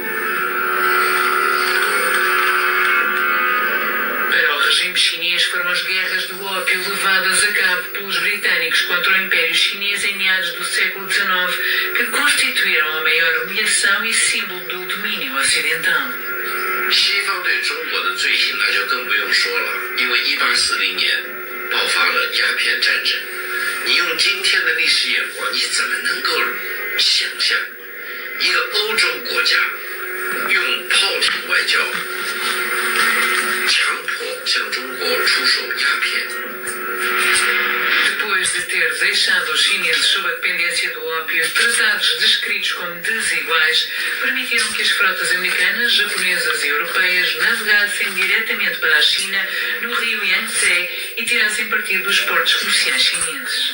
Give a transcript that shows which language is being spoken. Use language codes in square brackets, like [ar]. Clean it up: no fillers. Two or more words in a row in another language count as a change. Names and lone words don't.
[pt] Para o regime chinês foram as guerras do ópio levadas a cabo pelos britânicos contra o Império Chinês em meados do século XIX, que constituíram a maior humilhação e símbolo do domínio ocidental. [zh] 西方对中国的罪行那就更不用说了，因为1840年爆发了鸦片战争。你用今天的历史眼光，你怎么能够想象一个欧洲国家用炮艇外交强迫向中国出售鸦片？ [pt] Depois depois de ter deixado os chineses sob a dependência do ópio, tratados descritos como desiguais, permitiram que as frotas americanas, japonesas e europeias navegassem diretamente para a China no rio Yangtze e tirassem partido dos portos comerciais chineses.